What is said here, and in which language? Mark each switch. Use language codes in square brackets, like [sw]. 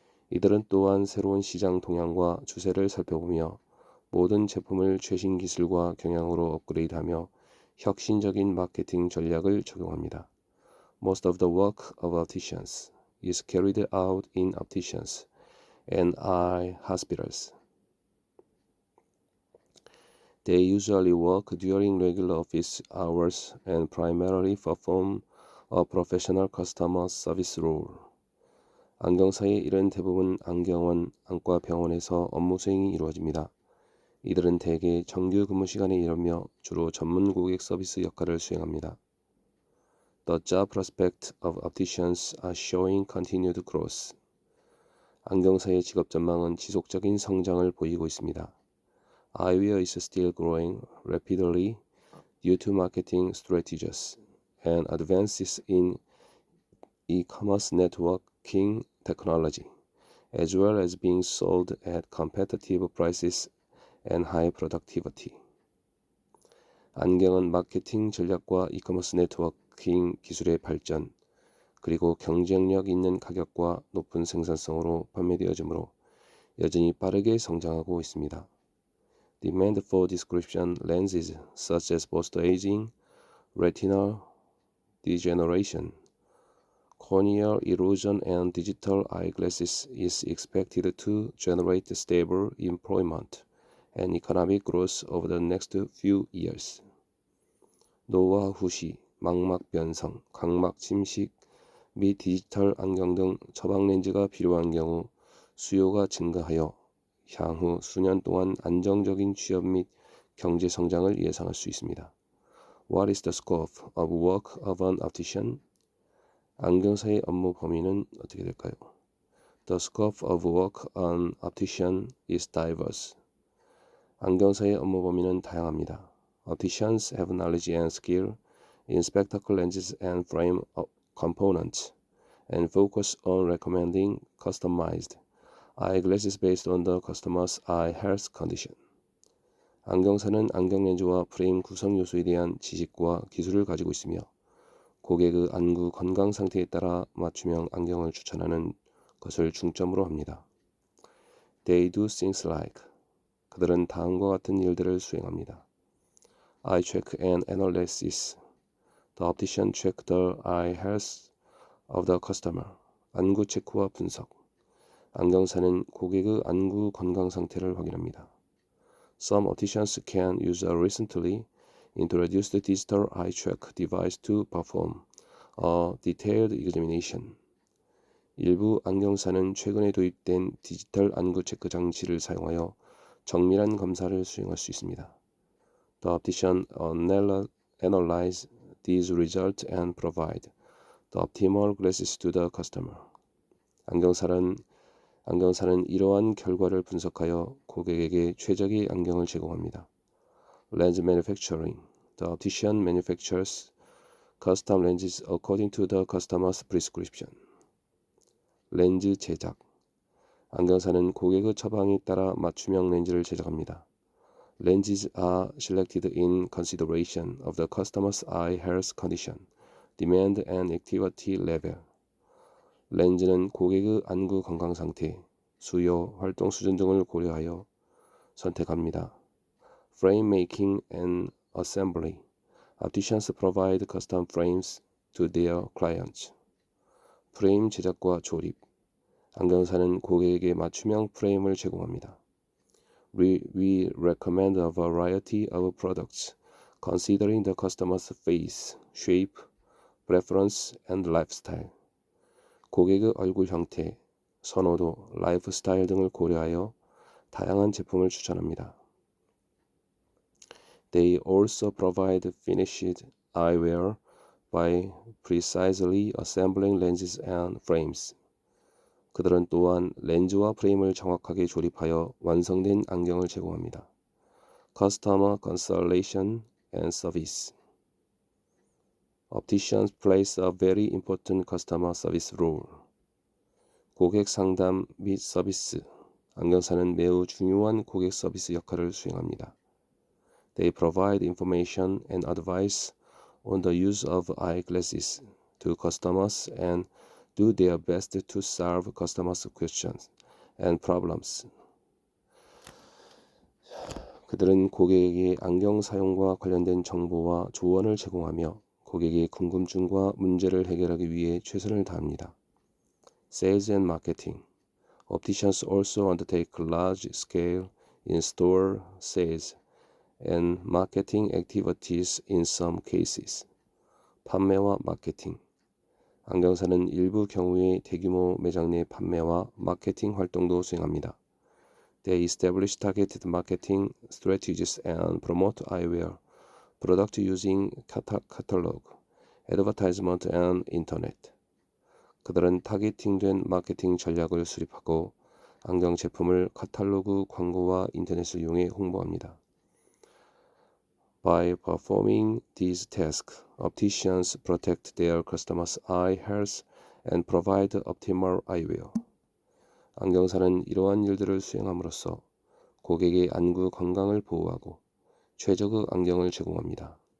[ko] 이들은 또한 새로운 시장 동향과 추세를 살펴보며 모든 제품을 최신 기술과 경향으로 업그레이드하며 혁신적인 마케팅 전략을 적용합니다. [en] Most of the work of opticians is carried out in opticians and eye hospitals. They usually work during regular office hours and primarily perform a professional customer service role. [ko] 안경사의 일은 대부분 안경원, 안과병원에서 업무 수행이 이루어집니다. 이들은 대개 정규 근무 시간에 일하며 주로 전문 고객 서비스 역할을 수행합니다. [en] The job prospects of opticians are showing continued growth. [ko] 안경사의 직업 전망은 지속적인 성장을 보이고 있습니다. [en] Eyewear is still growing rapidly due to marketing strategies and advances in e-commerce networking technology, as well as being sold at competitive prices and high productivity. [ko] 안경은 마케팅 전략과 이커머스 네트워킹 기술의 발전, 그리고 경쟁력 있는 가격과 높은 생산성으로 판매되어지므로 여전히 빠르게 성장하고 있습니다. [en] Demand for prescription lenses such as post-aging, retinal degeneration, corneal erosion and digital eyeglasses is expected to generate stable employment and economic growth over the next few years. [ko] 노화 후시, 망막 변성, 각막 침식 및 디지털 안경 등 처방 렌즈가 필요한 경우 수요가 증가하여 향후 수년 동안 안정적인 취업 및 경제 성장을 예상할 수 있습니다. [en] What is the scope of work of an optician? [ko] 안경사의 업무 범위는 어떻게 될까요? [en] The scope of work of an optician is diverse. [ko] 안경사의 업무 범위는 다양합니다. [en] Opticians have knowledge and skill in spectacle lenses and frame components and focus on recommending customized eyeglasses based on the customer's eye health condition. [ko] 안경사는 안경 렌즈와 프레임 구성 요소에 대한 지식과 기술을 가지고 있으며 고객의 안구 건강 상태에 따라 맞춤형 안경을 추천하는 것을 중점으로 합니다. [en] They do things like [ko] 그들은 다음과 같은 일들을 수행합니다. [en] Eye check and analysis. The optician check the eye health of the customer. [ko] 안구 체크와 분석. 안경사는 고객의 안구 건강 상태를 확인합니다. [en] Some opticians can use a recently introduced digital eye check device to perform a detailed examination. [ko] 일부 안경사는 최근에 도입된 디지털 안구 체크 장치를 사용하여 정밀한 검사를 수행할 수 있습니다. [en] The optician analyze these results and provide the optimal glasses to the customer. [ko] 안경사는 이러한 결과를 분석하여 고객에게 최적의 안경을 제공합니다. [en] Lens manufacturing. The optician manufactures custom lenses according to the customer's prescription. [ko] 렌즈 제작. 안경사는 고객의 처방에 따라 맞춤형 렌즈를 제작합니다. [en] Lenses are selected in consideration of the customer's eye health condition, demand and activity level. [ko] 렌즈는 고객의 안구 건강 상태, 수요, 활동 수준 등을 고려하여 선택합니다. [en] Frame making and assembly. Opticians provide custom frames to their clients. [ko] 프레임 제작과 조립. 안경사는 고객에게 맞춤형 프레임을 제공합니다. [en] We recommend a variety of products considering the customer's face, shape, preference, and lifestyle. [ko] 고객의 얼굴 형태, 선호도, 라이프 스타일 등을 고려하여 다양한 제품을 추천합니다. [en] They also provide finished eyewear by precisely assembling lenses and frames. [ko] 그들은 또한 렌즈와 프레임을 정확하게 조립하여 완성된 안경을 제공합니다. [en] Customer consultation and service. Opticians plays a very important customer service role. [ko] 고객 상담 및 서비스. 안경사는 매우 중요한 고객 서비스 역할을 수행합니다. [en] They provide information and advice on the use of eyeglasses to customers and do their best to solve customers' questions and problems. [ko] 그들은 고객에게 안경 사용과 관련된 정보와 조언을 제공하며 고객의 궁금증과 문제를 해결하기 위해 최선을 다합니다. [en] Sales and marketing. Opticians also undertake large-scale in-store sales and marketing activities in some cases. [ko] 판매와 마케팅. 안경사는 일부 경우에 대규모 매장 내 판매와 마케팅 활동도 수행합니다. [en] They establish targeted marketing strategies and promote eyewear product using catalog, advertisement and internet. [ko] 그들은 타겟팅된 마케팅 전략을 수립하고 안경 제품을 카탈로그 광고와 인터넷을 이용해 홍보합니다. [en] By performing these tasks, opticians protect their customers' eye health and provide optimal eyewear. [ko] 안경사는 이러한 일들을 수행함으로써 고객의 안구 건강을 보호하고 최적의 안경을 제공합니다.